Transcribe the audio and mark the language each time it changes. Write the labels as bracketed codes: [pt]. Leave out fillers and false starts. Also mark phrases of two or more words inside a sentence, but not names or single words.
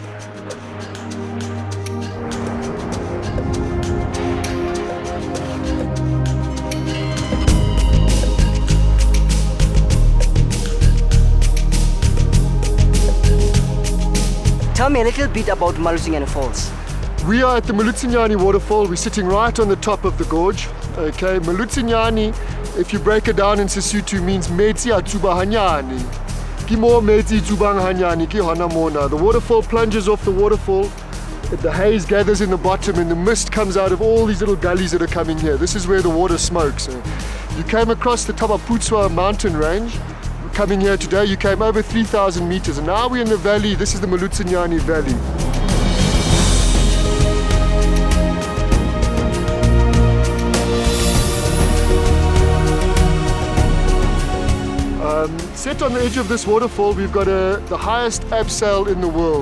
[en] Tell me a little bit about Malutungane Falls. We are at the Malutungane waterfall. We're sitting right on the top of the gorge. Okay, Malutungane, if you break it down in Sesotho, means [st] metsi a tsuba hanyane. Ki mo metsi tsubang hanyane ki hona mona. [en] The waterfall plunges off the waterfall. The haze gathers in the bottom and the mist comes out of all these little gullies that are coming here. This is where the water smokes. You came across the top of Putswa mountain range. Coming here today, you came over 3,000 meters, and now we're in the valley. This is the Malutungane Valley. Set on the edge of this waterfall, we've got the highest abseil in the world.